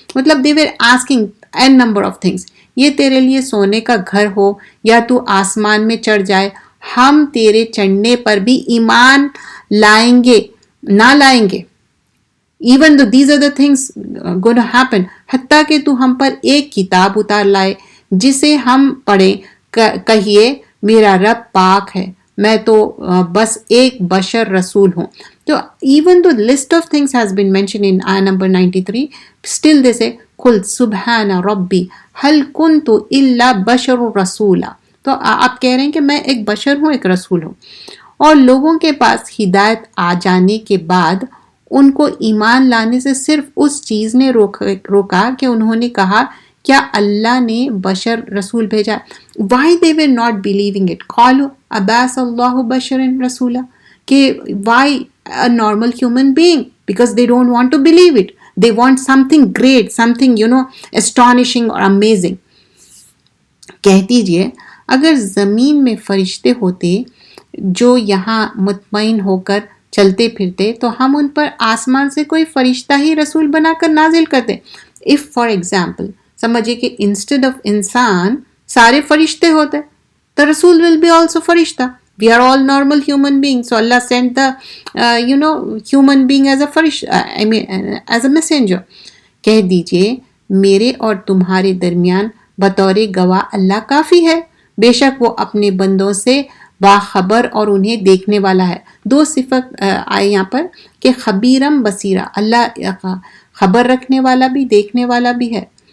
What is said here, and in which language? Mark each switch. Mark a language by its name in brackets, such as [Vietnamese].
[Urdu] مطلب [English] they were asking n number of things. [Urdu] یہ تیرے لیے سونے کا گھر ہو یا تو آسمان میں چڑھ جائے، ہم تیرے چڑھنے پر بھی ایمان لائیں گے نہ لائیں گے. [English] even though these are the things going to happen. [Urdu] حتیٰ کہ تو ہم پر ایک کتاب اتار لائے جسے ہم پڑھیں. کہیے میرا رب پاک ہے، میں تو بس ایک بشر رسول ہوں. تو [English] even though the list of things has been mentioned in ayah number 93, still they say [Arabic] قُلْ سُبْحَانَ رَبِّي هَلْ كُنْتُ إِلَّا بَشَرٌ رَسُولًا. [Urdu] تو آپ کہہ رہے ہیں کہ میں ایک بشر ہوں، ایک رسول ہوں. اور لوگوں کے پاس ہدایت آ جانے کے بعد ان کو ایمان لانے سے صرف اس چیز نے روکا کہ انہوں نے کہا کیا اللہ نے بشر رسول بھیجا. [English] why they were not believing it. [Arabic] قالوا ابعث اللہ بشر رسولا. [Urdu] کہ [English] why a normal human being, because they don't want to believe it. They want something great, something astonishing or amazing. [Urdu] کہہ دیجئے اگر زمین میں فرشتے ہوتے جو یہاں مطمئن ہو کر چلتے پھرتے تو ہم ان پر آسمان سے کوئی فرشتہ ہی رسول بنا کر نازل کرتے. [English] if for example [Urdu] سمجھے کہ [English] instead of [Urdu] انسان سارے فرشتے ہوتے تو رسول [English] will be also [Urdu] فرشتہ. [English] We are all normal human beings. So Allah sent the, human being as a as a messenger. [Urdu] کہہ دیجئے میرے اور تمہارے درمیان بطور گواہ اللہ کافی ہے، بے شک وہ اپنے بندوں سے باخبر اور انہیں دیکھنے والا ہے. دو صفت آئے یہاں پر کہ خبیرم بصیرہ، اللہ خبر رکھنے والا بھی دیکھنے والا بھی ہے.